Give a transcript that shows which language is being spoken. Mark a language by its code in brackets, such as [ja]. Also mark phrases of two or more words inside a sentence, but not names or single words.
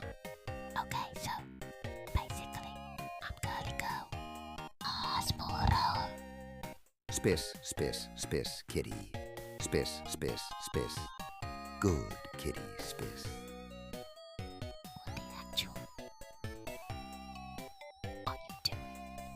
[en] Okay, so basically, I'm girly girl. Ah, small roll. Spiss, spiss, spiss, kitty. Spiss, spiss, spiss. Good kitty, spiss. What the actual are you doing?